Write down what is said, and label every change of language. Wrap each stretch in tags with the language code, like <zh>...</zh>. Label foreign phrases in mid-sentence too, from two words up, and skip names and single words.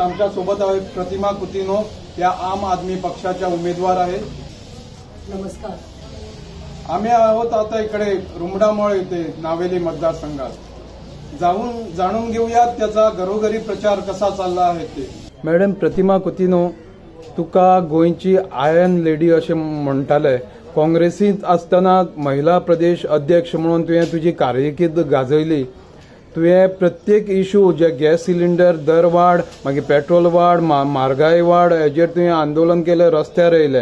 <mr>आमच्या सोबत आहे प्रतिमा कुतिनो, या आम आदमी पक्षाच्या उमेदवार आहेत. नमस्कार. आम्ही आहोत आता इकडे रुमडामोळ येथे नावेली मतदारसंघात. जाणून घेऊयात त्याचा घरोघरी प्रचार कसा चालला आहे ते.</mr> <kok>मॅडम प्रतिमा कुतिनो, तुका गोंयची</kok> <en>iron lady</en> <kok>असे म्हणटाले. काँग्रेसीत असताना महिला प्रदेश अध्यक्ष म्हणून तुवें तुजी कारकिर्द गाजयली. तुवें प्रत्येक इश्यू जे</kok> <en>gas cylinder</en> <kok>दर वाड, मागीर पेट्रोल वाड, म्हारगाय वाड, हेजेर तुवें आंदोलन केलें, रस्त्यार येयलें.</kok>